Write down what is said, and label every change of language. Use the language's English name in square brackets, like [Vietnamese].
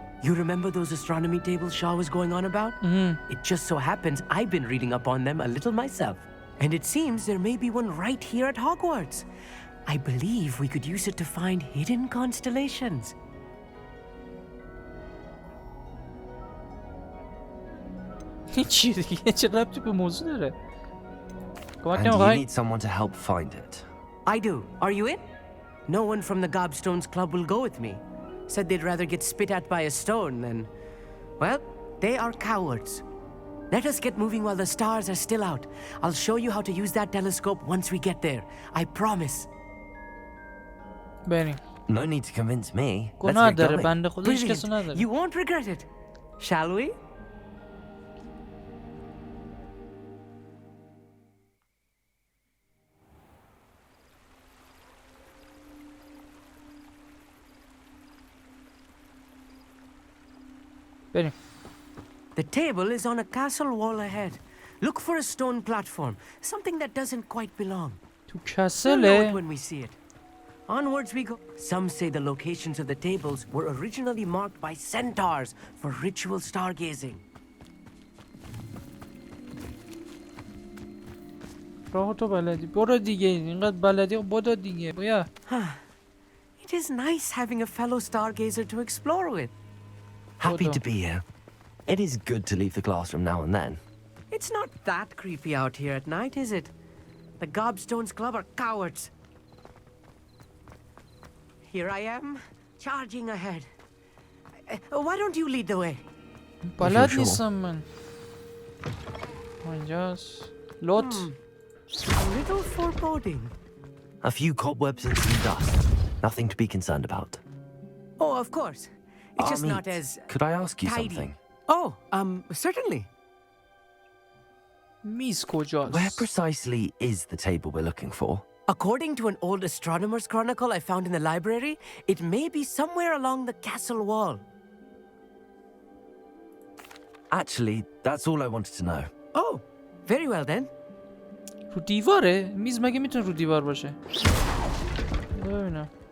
[English] You remember those astronomy tables Shaw was going on about? It just so happens I've been reading up on them a little myself. And it seems there may be one right here at Hogwarts. I believe we could use it to find hidden constellations. [Persian] چی دیگه چه ربطی به موضوع داره؟ [English] And you need someone to help find it. I do. Are you in? No one from the Gobstones Club will go with me. Said they'd rather get spit at by a stone than... Well, they are cowards. Let us get moving while the stars are still out. I'll show you how to use that telescope once we get there. I promise. [Persian] بریم. [English] No need to convince me. [Persian] گناه داره بنده خدا هیچ کسو نداره. [English] You won't regret it. Shall we? [Persian] بریم. [English] The table is on a castle wall ahead. Look for a stone platform, something that doesn't quite belong. [Persian] تو [English] We'll know it [Persian] کسله. [English] when we see it. Onwards we go. Some say the locations of the tables were originally marked by centaurs for ritual stargazing. [Persian] راه تو بلدی برو دیگه اینقدر بلدی برو دیگه بیا. [English] It is nice having a fellow stargazer to explore with. Happy to be here. It is good to leave the classroom now and then. It's not that creepy out here at night, is it? The Gobstones Club are cowards. Here I am, charging ahead. Why don't you lead the way? [Persian] بلد نیستم من. اینجاست. لوت. [English] A little foreboding. A few cobwebs and some dust. Nothing to be concerned about. Oh, of course. It's just not as could I ask you tidy. something? Oh, certainly. [Persian] میز کجاست؟ [English] Where precisely is the table we're looking for? According to an old astronomer's chronicle I found in the library, it may be somewhere along the castle wall. Actually, that's all I wanted to know. Oh, very well then. [Persian] رو دیواره؟ میز مگه میتونه رو دیوار باشه؟ ببینم.